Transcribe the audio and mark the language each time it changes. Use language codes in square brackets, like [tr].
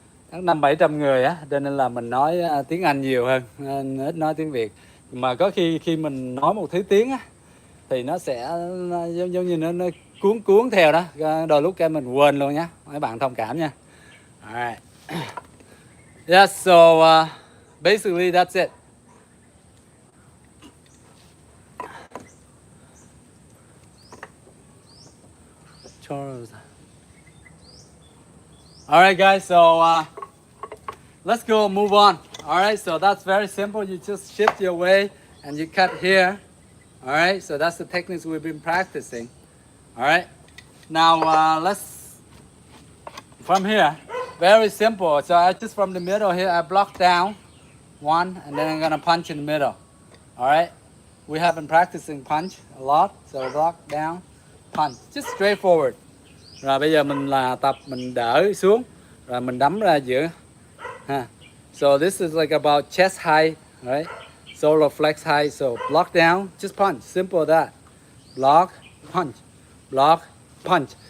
[vi] Tháng 500-700 người á, cho nên là mình nói tiếng Anh nhiều hơn, nên ít nói tiếng Việt. Mà có khi mình nói một thứ tiếng á, thì nó sẽ giống như nó cuốn theo đó, đôi lúc cái mình quên luôn nhé, mấy bạn thông cảm nha. [en] Alright. Yeah, so basically that's it. All right, guys, so let's go move on. All right, so that's very simple. You just shift your way and you cut here. All right, so that's the techniques we've been practicing. All right, now let's, from here, very simple. So I just from the middle here, I block down 1, and then I'm gonna punch in the middle. All right, we have been practicing punch a lot, so block down, punch, just straightforward. [vi] Rồi bây giờ mình là tập mình đỡ xuống, rồi mình đấm ra giữa. [en] So this is like about chest height, right? Solar flex height. So block down, just punch, simple as that. Block, punch, block, punch.